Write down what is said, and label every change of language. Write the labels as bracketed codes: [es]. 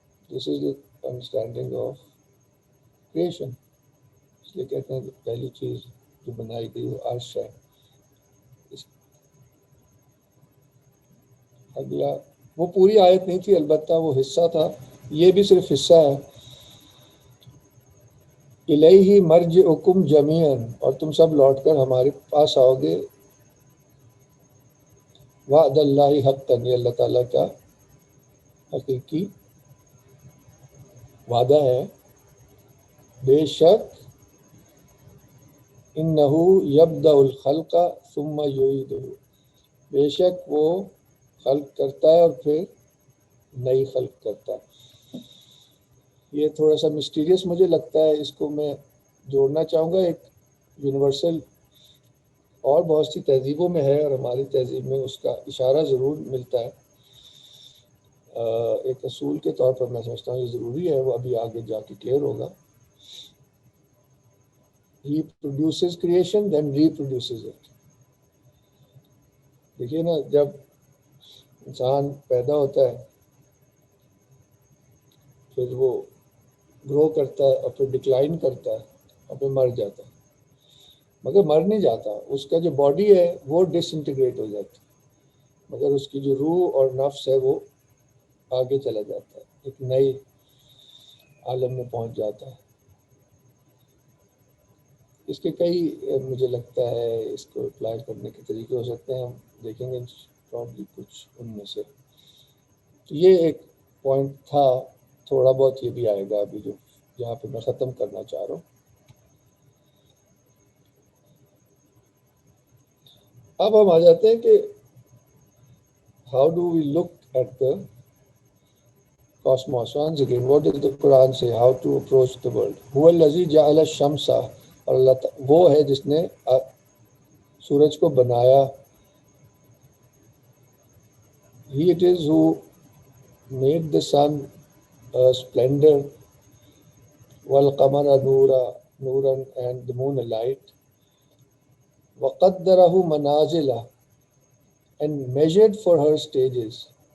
[en] This is the understanding of creation. [ur] اس لیے کہتے ہیں کہ پہلی چیز جو بنائی گئی وہ عرش ہے. اگلا وہ پوری آیت نہیں تھی البتہ وہ حصہ تھا. یہ بھی صرف حصہ ہے. [ar] الیہ مرجعکم جمیعا, [ur] اور تم سب لوٹ کر ہمارے پاس آؤ گے. [ar] وعد اللہ حقا, [ur] یہ اللہ تعالیٰ کا حقیقی وعدہ ہے. بے شک [ar] انہ یبدأ الخلق ثم یعیدہ, [ur] بے شک وہ خلق کرتا ہے اور پھر نئی خلق کرتا ہے. یہ تھوڑا سا مسٹیریس مجھے لگتا ہے, اس کو میں جوڑنا چاہوں گا. ایک یونیورسل اور بہت سی تہذیبوں میں ہے اور ہماری تہذیب میں اس کا اشارہ ضرور ملتا ہے. ایک اصول کے طور پر میں سمجھتا ہوں یہ ضروری ہے, وہ ابھی آگے جا کے کلیئر ہوگا. [en] He produces creation then reproduces it. [ur] دیکھیے نا جب انسان پیدا ہوتا ہے پھر وہ گرو کرتا ہے اور پھر ڈکلائن کرتا ہے اور پھر مر جاتا ہے. مگر مر نہیں جاتا, اس کا جو باڈی ہے وہ ڈس انٹیگریٹ ہو جاتی ہے, مگر اس کی جو روح اور نفس ہے وہ آگے چلا جاتا ہے, ایک نئی عالم میں پہنچ جاتا ہے. اس کے کئی مجھے لگتا ہے اس کو اپلائی کرنے کے طریقے ہو سکتے ہیں، ہم دیکھیں گے پرابلی کچھ ان میں سے. تو یہ ایک پوائنٹ تھا، تھوڑا بہت یہ بھی آئے گا ابھی جو جہاں پہ میں ختم کرنا چاہ رہا ہوں. اب ہم آ جاتے ہیں کہ [en] How do we look at the cosmos. Once again, what does the Quran say? How to approach the world? [ar] هو الذی جعل الشمس، [ur] اور اللہ وہ ہے جس نے سورج کو بنایا. [en] He it is who made the sun a splendor, [ar] والقمر نورا [en] and the moon a light, [ar] وقدرہ منازل [en] and measured for her stages.